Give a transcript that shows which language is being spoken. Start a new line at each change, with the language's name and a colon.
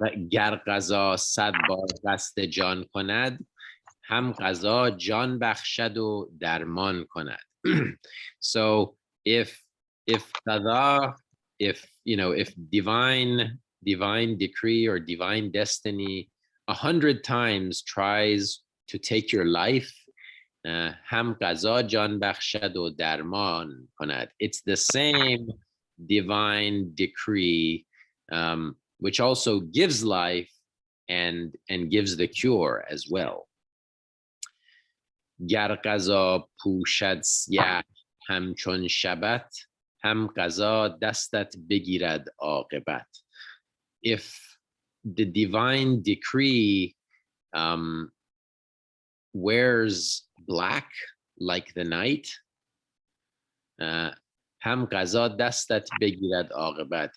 Persian: گر قضا 100 بار قصد جان کند، هم قضا جان بخشد و درمان کند.
English: So if qadar, if divine decree or divine destiny 100 times tries to take your life,
Persian: هم قضا جان بخشد و درمان کند.
English: It's the same divine decree which also gives life and gives the cure as well.
Persian: گر قضا پوشد سیه همچون شبت، هم قضا دستت بگیرد عاقبت.
English: If the divine decree wears black like the night,
Persian: هم قضا دستت بگیرد عاقبت.